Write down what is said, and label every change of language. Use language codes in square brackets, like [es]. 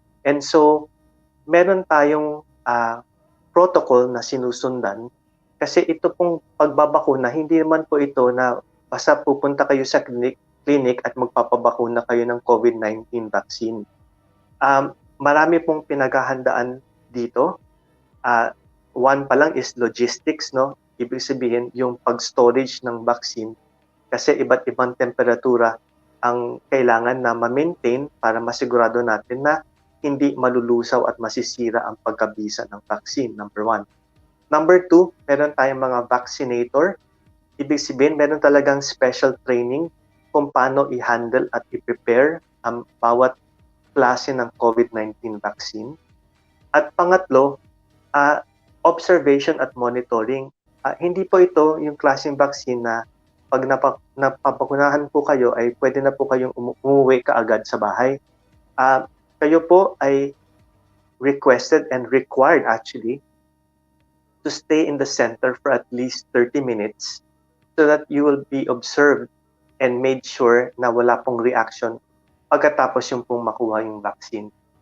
[tl] And so meron tayong protocol na sinusundan, kasi ito pong pagbabakuna, hindi naman po ito na basta pupunta kayo sa clinic at magpapabakuna kayo ng COVID-19 vaccine. Marami pong pinaghahandaan dito. one pa lang is logistics, no? Ibig sabihin, yung pag-storage ng vaccine kasi iba't ibang temperatura ang kailangan na ma-maintain para masigurado natin na hindi malulusaw at masisira ang pagkabisa ng vaccine, number one. Number two, meron tayong mga vaccinator. Ibig sabihin, meron talagang special training kung paano i-handle at i-prepare ang bawat klase ng COVID-19 vaccine. At pangatlo, observation at monitoring. Hindi po ito yung klaseng vaccine na pag napapakunahan po kayo ay pwede na po kayong umuwi kaagad sa bahay. Kayo po ay [en] requested and required actually to stay in the center for at least 30 minutes so that you will be observed and made sure [tl] na wala pong reaction pagkatapos yung pong makuha yung vaccine.